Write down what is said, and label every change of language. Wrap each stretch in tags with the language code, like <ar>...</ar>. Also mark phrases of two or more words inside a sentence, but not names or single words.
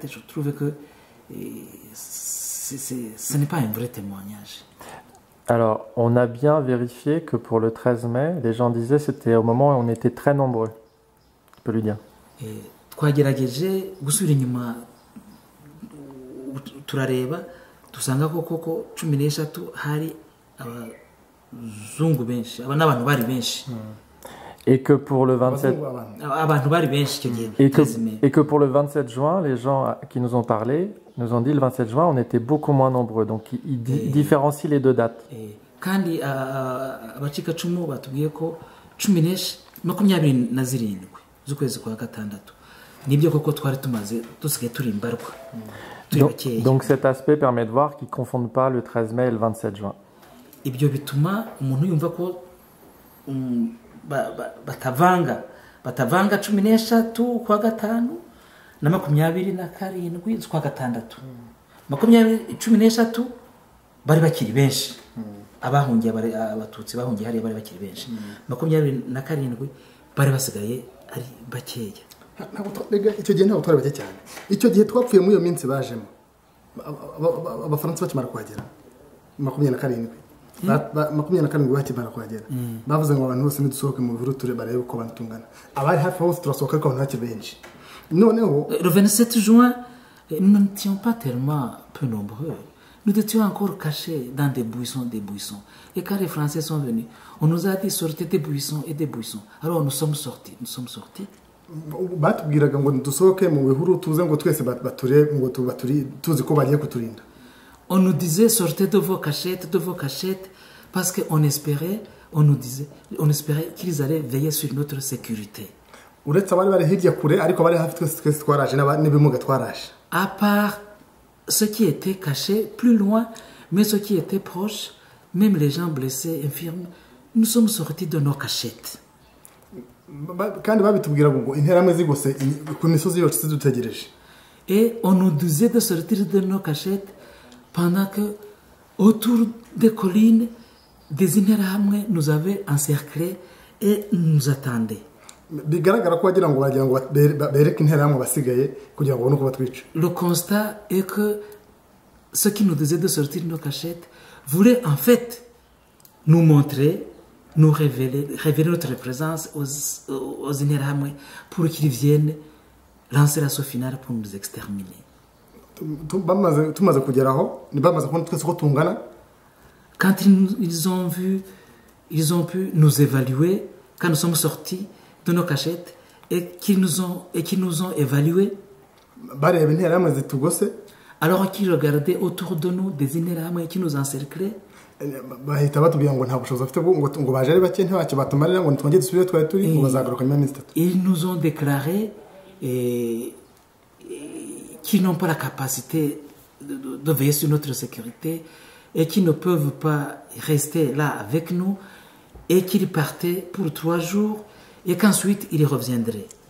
<fr>Je trouve que ce n'est pas un vrai témoignage. Alors, on a bien vérifié que pour le 13 mai, les gens disaient que c'était au moment où on était très nombreux. Tu peux lui dire.</fr> <rw>Twagerageje gusubira inyuma turareba dusanga koko 13 hari abazungu benshi, n'abantu bari benshi.</rw> <fr>Et que pour le 27 et que pour le 27 juin, les gens qui nous ont parlé nous ont dit le 27 juin, on était beaucoup moins nombreux. Donc ils différencient les deux dates.</fr> <rw>Kandi abacikacumu batubwiye ko 27 z'ukwezi kwa gatandatu nibyo koko twari tumaze dusigaye turi imbarwa.</rw> <fr>Donc cet aspect permet de voir qu'ils ne confondent pas le 13 mai et le 27 juin.</fr> <rw>Ibyo bituma umuntu yumva ko batavanga 13 kwa gatanu na 27 z'ukwa gatandatu. 13 bari bakiri benshi, abahungiye abatutsi bahungiye hariya bari bakiri benshi. 27 bari basigaye ari bakeya. Icyo gihe ntabwo twari bake cyane. Icyo gihe twapfuye muri iyo minsi bajemo abafaransa bakimara kuhagera 27 bakimara kuhagera bavuze ngo abantu bose nidusohoke mu biro ture barebe uko bantungana. Abari hafi hose turasohoka ariko abantu bakiri benshi. Noneho</rw> <fr>le 27 juin, nous n'étions pas tellement peu nombreux. Nous étions encore cachés dans des buissons. Et quand les Français sont venus, on nous a dit sortez des buissons et des buissons. Alors nous sommes sortis.</fr> <rw>batubwiraga ngo dusohoke mu bihuru tuze ngo twese bature ngo tuzi ko bagiye kuturinda.</rw> <fr>On nous disait sortez de vos cachettes parce qu'on espérait, on espérait qu'ils allaient veiller sur notre sécurité.</fr> <rw>Uretse abari bari hirya kure ariko bari hafi twese twaraje n'ibimuga twaraje.</rw> <fr>À part ceux qui étaient cachés plus loin, mais ceux qui étaient proches, même les gens blessés, infirmes, nous sommes sortis de nos cachettes.</fr> <rw>Kandi babitubwira ngo interamwe zigose ku misozi yose dutegereje.</rw> <fr>Et on nous disait de sortir de nos cachettes pendant que autour des collines des interahamwe nous avaient encerclés et nous attendaient.</fr> <rw>Bigaragara ko wagira ngo bereke interamwe basigaye kugira ngo nuko batwica.</rw> <fr>Le constat est que ceux qui nous disaient de sortir de nos cachettes voulaient en fait nous montrer, nous révéler notre présence aux interahamwe pour qu'ils viennent lancer l'assaut final pour nous exterminer.</fr> <rw>Tumaze kugeraho ni bamaze kubona twese ko tungana.</rw> <fr>Quand ils ont pu nous évaluer, quand nous sommes sortis de nos cachettes et qu'ils nous ont évalués, alors qu'ils regardaient autour de nous des interahamwe qui nous encerclaient, ils nous ont déclaré qu'ils n'ont pas la capacité de veiller sur notre sécurité et qu'ils ne peuvent pas rester là avec nous et qu'ils partaient pour 3 jours et qu'ensuite ils reviendraient.</fr>